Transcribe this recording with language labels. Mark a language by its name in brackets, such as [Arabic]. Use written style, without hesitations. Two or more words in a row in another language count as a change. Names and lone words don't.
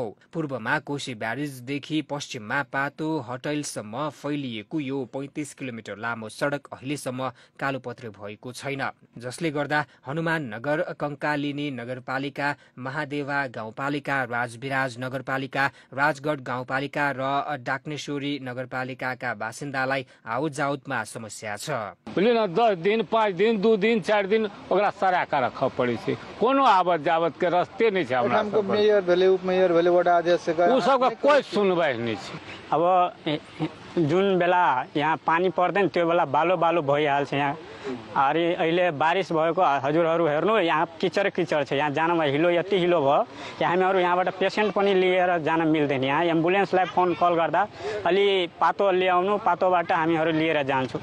[Nepali] पूर्वमा कोशी ब्यारेजदेखि पश्चिममा पातो हटैलसम्म फैलिएको यो 35 किलोमिटर लामो सडक अहिलेसम्म कालोपत्रे भएको छैन, जसले गर्दा हनुमान नगर, कंकालिनी नगरपालिका, महादेवा गाउँपालिका, राजविराज नगरपालिका, राजगढ गाउँपालिका र डाक्नेश्वरी नगरपालिकाका बासिन्दालाई आवतजावतमा समस्या छ। [Maithili] 10 दिन 5 दिन 2 दिन 4 दिन ओकरा सरा के रख पड़ी छै। कोनो आवत जावत के रास्ते नहीं छै। हमरा हमको मेयर भेले उपमेयर भेले वडा अध्यक्ष के उ सब कोई सुनवाई नहीं छै। [Nepali] अब जुन बेला यहाँ पानी पर्दैन त्यो बेला बालो बालो भइहाल्छ। यहाँ अरे अहिले बारिश भएको हजुरहरू हेर्नु, यहाँ किचर किचर छ। यहाँ जानमा हिलो यति हिलो भयो कि हामीहरू यहाँबाट पेसेन्ट पनि लिएर जान मिल्दैन। यहाँ एम्बुलेन्सलाई [English] phone call [Nepali] गर्दा अलि पातो ल्याउनु, पातोबाट हामीहरू लिएर जान्छौँ।